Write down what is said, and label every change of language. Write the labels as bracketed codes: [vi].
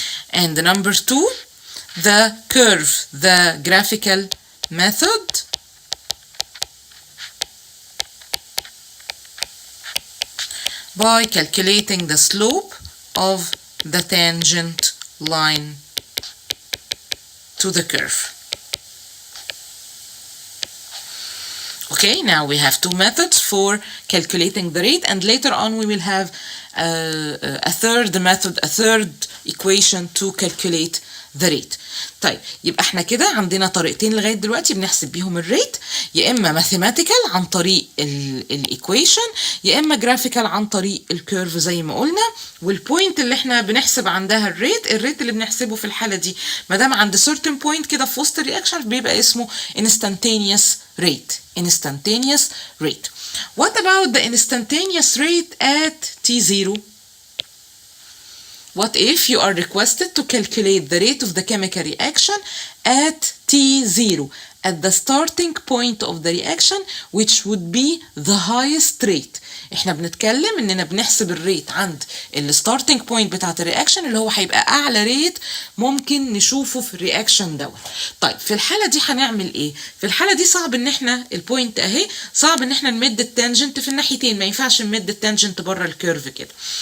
[en] And number two, the curve, the graphical method, by calculating the slope of the tangent line to the curve. Okay, now we have two methods for calculating the rate, and later on we will have a third method, a third equation to calculate the rate. [ar] طيب يبقى احنا كده عندنا طريقتين لغايه دلوقتي بنحسب بيهم الريت، يا اما ماثيماتيكال عن طريق الايكويشن، يا اما جرافيكال عن طريق الكيرف زي ما قلنا. والبوينت اللي احنا بنحسب عندها الريت اللي بنحسبه في الحاله دي ما دام عند [en] certain point [ar] كده في وسط الرياكشن بيبقى اسمه instantaneous rate. [en] instantaneous rate. What about the instantaneous rate at t0? What if you are requested to calculate the rate of the chemical reaction at T0, at the starting point of the reaction, which would be the highest rate? [ar] احنا بنتكلم اننا بنحسب الريت عند الستارتنج بوينت بتاعت الرياكشن اللي هو هيبقى اعلى ريت ممكن نشوفه في الرياكشن دوت. طيب في الحاله دي هنعمل ايه؟ في الحاله دي صعب ان احنا البوينت اهي، صعب ان احنا نمد التانجنت في الناحيتين، ما ينفعش نمد التانجنت بره الكيرف كده.